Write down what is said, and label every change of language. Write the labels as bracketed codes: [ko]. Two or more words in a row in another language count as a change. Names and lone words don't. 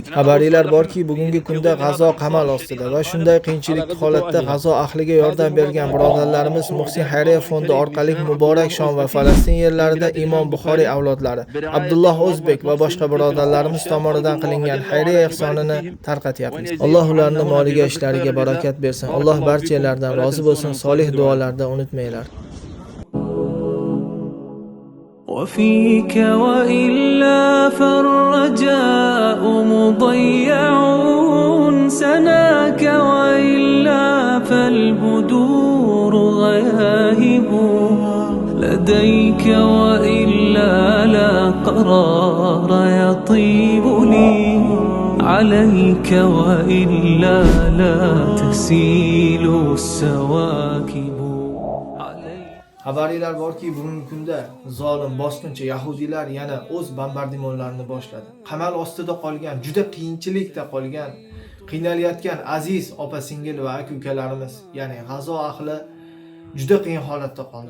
[uz] Xabarlar borki, bugungi kunda G'azo qamal ostida va shunday qiyinchilik holatda G'azo ahliga yordam bergan birodarlarimiz Muhsin Xayriya fondi orqali muborak Shom va Falastin yerlarida Imom Buxoriy avlodlari, Abdulloh O'zbek va boshqa birodarlarimiz tomonidan qilingan xayriya ihsonini tarqatyapmiz. Alloh ularning moliga, ishlariga barakat bersin. Alloh barchalardan rozi bo'lsin. Solih duolarda unutmanglar. [ar] وفيك وإلا فالرجاء مضيع، سناك وإلا فالبدور غياهب، لديك وإلا لا قرار يطيب لي، عليك وإلا لا تسيل السواكب. [uz] Xabarlar borki, bugungi kunda zolim bosqinchi yahudiylar yana o'z bombardimonlarini boshladi. Qamal ostida qolgan, juda qiyinchilikda qolgan, qiynalayotgan aziz opa-singil va aka-ukalarimiz, ya'ni G'azo ahli juda qiyin holatda qoldi.